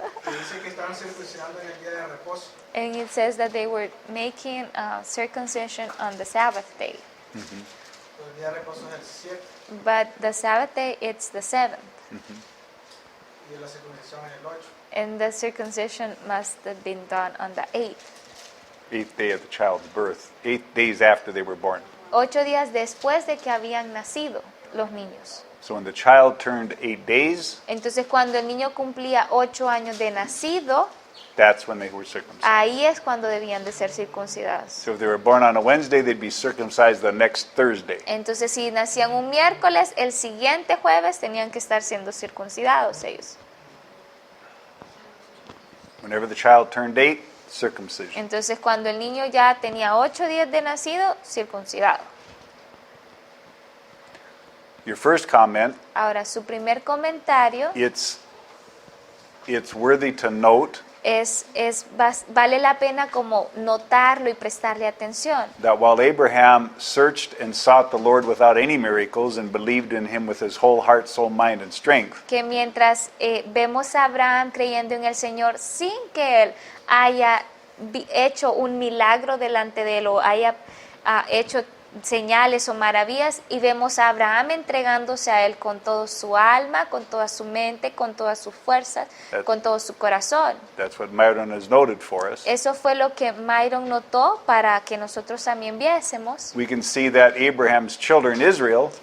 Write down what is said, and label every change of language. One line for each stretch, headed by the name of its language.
Spanish: Y dice que estaban circuncidando en el día de reposo.
English: And it says that they were making circumcision on the Sabbath day.
Spanish: Pero el día de reposo es el 7
English: But the Sabbath day, it's the 7th.
Spanish: y la circuncisión es el 8.
English: And the circumcision must have been done on the 8th. 8th day of the child's birth. 8 days after they were born.
Spanish: 8 días después de que habían nacido los niños.
English: So when the child turned 8 days,
Spanish: Entonces, cuando el niño cumplía 8 años de nacido,
English: that's when they were circumcised.
Spanish: ahí es cuando debían de ser circuncidados.
English: So if they were born on a Wednesday, they'd be circumcised the next Thursday.
Spanish: Entonces, si nacían un miércoles, el siguiente jueves tenían que estar siendo circuncidados ellos.
English: Whenever the child turned 8, circumcision.
Spanish: Entonces, cuando el niño ya tenía 8 días de nacido, circuncidado.
English: Your first comment,
Spanish: Ahora, su primer comentario
English: it's worthy to note
Spanish: vale la pena como notarlo y prestarle atención.
English: that while Abraham searched and sought the Lord without any miracles and believed in him with his whole heart, soul, mind, and strength,
Spanish: Que mientras vemos a Abraham creyendo en el Señor sin que él haya hecho un milagro delante de él o haya hecho señales o maravillas, y vemos a Abraham entregándose a él con toda su alma, con toda su mente, con todas sus fuerzas, con todo su corazón.
English: that's what Myron has noted for us.
Spanish: Eso fue lo que Myron notó para que nosotros también viésemos.
English: We can see that Abraham's children, Israel,